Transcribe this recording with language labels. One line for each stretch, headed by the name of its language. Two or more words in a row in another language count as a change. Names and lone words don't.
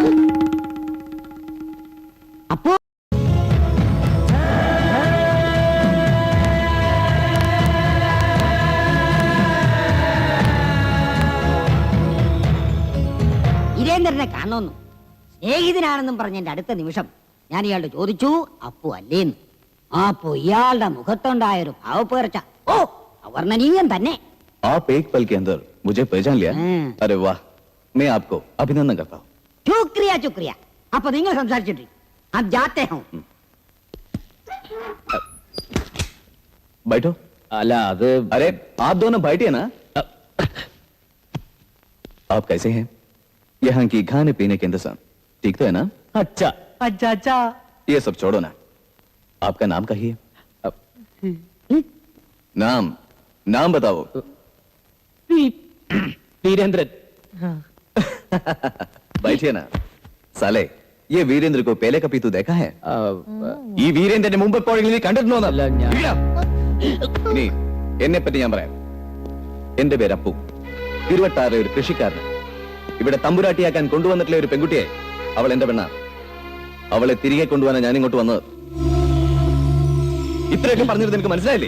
Malayalam: അപ്പു വീരേന്ദ്രനെ കാണുന്നു, സ്നേഹിതനാണെന്നും പറഞ്ഞ എന്റെ അടുത്ത നിമിഷം ഞാൻ ഇയാളുടെ ചോദിച്ചു അപ്പു അല്ലേന്ന്. അപ്പോ ഇയാളുടെ മുഖത്തുണ്ടായൊരു ഭാവപ്പേർച്ച ഓ അവർണ്ണനീയം തന്നെ.
Hindi: आप एक पल के अंदर मुझे पहचान लिया? अरे वाह, मैं आपको अभिनंदन करता हूँ. शुक्रिया शुक्रिया.
Malayalam: അപ്പൊ നിങ്ങൾ സംസാരിച്ചിട്ട്
Hindi: अब जाते हैं. बैठो.
Malayalam: അല്ല അത്
Hindi: अरे आप दोनों बैठिए ना. आप कैसे हैं? यहाँ की खाने पीने के इंतजाम ठीक तो है ना? अच्छा अच्छा अच्छा. ये सब छोड़ो ना, आपका नाम कहिए. नाम नाम बताओ.
Malayalam: വീരേന്ദ്രൻ.
Hindi: बैठिए ना. साले, ये वीरेंद्र को पहले कभी तू देखा है?
Malayalam: ഈ വീരേന്ദ്രന്റെ മുമ്പ് എപ്പോഴെങ്കിലും നീ കണ്ടിട്ടുണ്ടോ? അല്ല, ഇനി എന്നെ പറ്റി ഞാൻ പറയാം. എന്റെ പേര് അപ്പു. 26 ഒരു കൃഷിക്കാരൻ. ഇവിടെ തമ്പുരാട്ടിയാക്കാൻ കൊണ്ടുവന്നിട്ടുള്ള ഒരു പെൺകുട്ടിയെ, അവൾ എന്റെ പെണ്ണാണ്. അവളെ തിരികെ കൊണ്ടുപോകാനാണ് ഞാൻ ഇങ്ങോട്ട് വന്നത്. ഇത്രയൊക്കെ പറഞ്ഞിട്ട് നിനക്ക് മനസ്സിലായില്ലേ?